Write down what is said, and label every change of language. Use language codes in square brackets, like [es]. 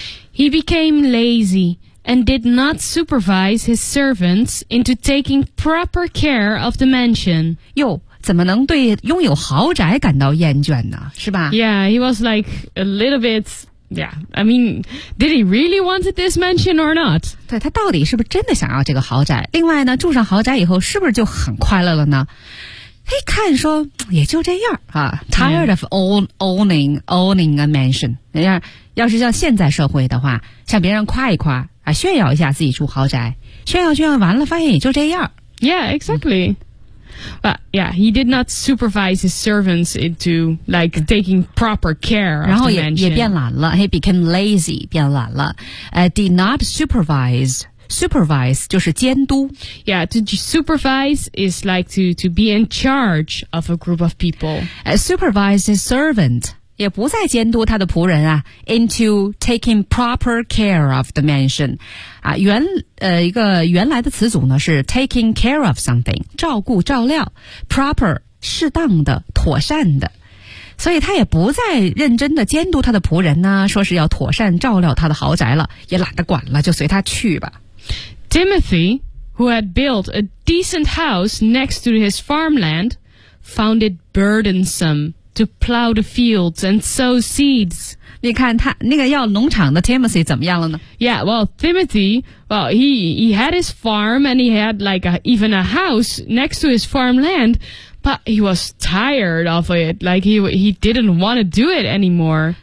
[en] He became lazy and did not supervise his servants into taking proper care of the mansion. [zh] 哟，怎么能对拥有豪宅感到厌倦呢？是吧？ [en] Yeah, he was like a little bit... Yeah, I mean, did he really want this mansion or not? [zh] 对，他到底是不是真的想要这个豪宅？另外呢，住上豪宅以后是不是就很快乐了呢？一看说也就这样啊 ， [en] tired of owning a mansion。 [zh] 要是像现在社会的话，向别人夸一夸啊，炫耀一下自己住豪宅，炫耀完了发现也就这样。 [en] Yeah, exactly. But yeah, he did not supervise his servants into like taking proper care of the mansion. [zh] 然后也变懒了 [en] he became lazy, [zh] 变懒了、 [en] did not supervise [zh] 就是监督 [en] Yeah, to supervise is like to be in charge of a group of people. Supervise his servant, [zh] 也不再监督他的仆人啊 [en] into taking proper care of the mansion. [zh] 一个原来的词组呢是 [en] taking care of something, [zh] 照顾照料 proper, 适当的妥善的。所以他也不再认真的监督他的仆人呢说是要妥善照料他的豪宅了也懒得管了就随他去吧。 [en] Timothy, who had built a decent house next to his farmland, found it burdensome to plow the fields and sow seeds. [zh] 你看他那个要农场的 Timothy 怎么样了呢 [en] Yeah, well, Timothy, well, he had his farm and he had like even a house next to his farmland, but he was tired of it, like he didn't want to do it anymore.